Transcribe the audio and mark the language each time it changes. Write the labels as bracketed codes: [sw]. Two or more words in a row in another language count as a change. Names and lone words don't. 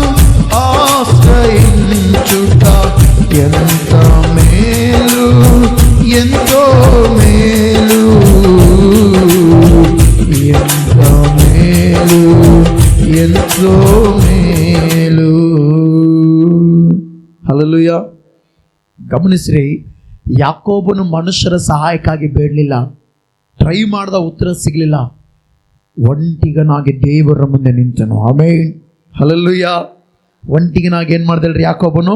[te] ఆశ్రయించుట ఎంత మేలు, ఎంతో మేలు, ఎంత మేలు, ఎంతో మేలు. [kn] ಹಲ್ಲೆಲೂಯಾ. ಗಮನಿಸ್ರಿ, ಯಾಕೋಬನು ಮನುಷ್ಯರ ಸಹಾಯಕ್ಕಾಗಿ ಬೇಡಲಿಲ್ಲ, ಟ್ರೈ ಮಾಡ್ದ, ಉತ್ತರ ಸಿಗಲಿಲ್ಲ, ಒಂಟಿಗನಾಗಿ ದೇವರ ಮುಂದೆ ನಿಂತನು. ಆಮೆನ್. ಹಲ್ಲೆಲೂಯಾ. ಒಂಟಿಗನಾಗಿ ಏನು ಮಾಡ್ದಲ್ರಿ ಯಾಕೋಬನು?